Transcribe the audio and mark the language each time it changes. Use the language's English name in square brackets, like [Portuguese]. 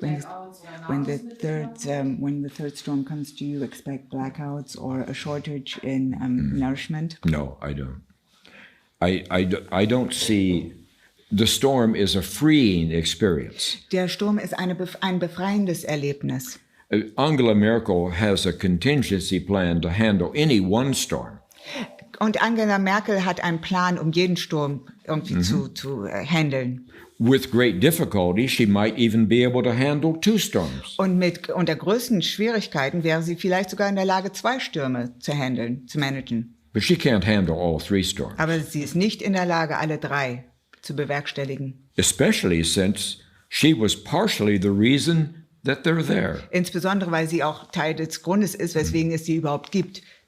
[English] When, [German] Blackouts oder [English] when the [German] Nahrungsmittel? [English] when the third storm comes, do you expect blackouts or a shortage in nourishment? No, I don't. I don't see. The storm is a freeing experience. [German] Der Sturm ist ein befreiendes Erlebnis. [English] Angela Merkel has a contingency plan to handle any one storm. [German] Und Angela Merkel hat einen Plan, um jeden Sturm irgendwie zu handeln. [English] With great difficulty, she might even be able to handle two storms. [German] Und unter größten Schwierigkeiten wäre sie vielleicht sogar in der Lage, 2 Stürme zu managen. [English] But she can't handle all 3 storms. [German] Aber sie ist nicht in der Lage, alle 3 zu bewerkstelligen. [English] Especially since she was partially the reason that they're there. [German] Insbesondere, weil sie auch Teil des Grundes ist, weswegen es sie überhaupt gibt.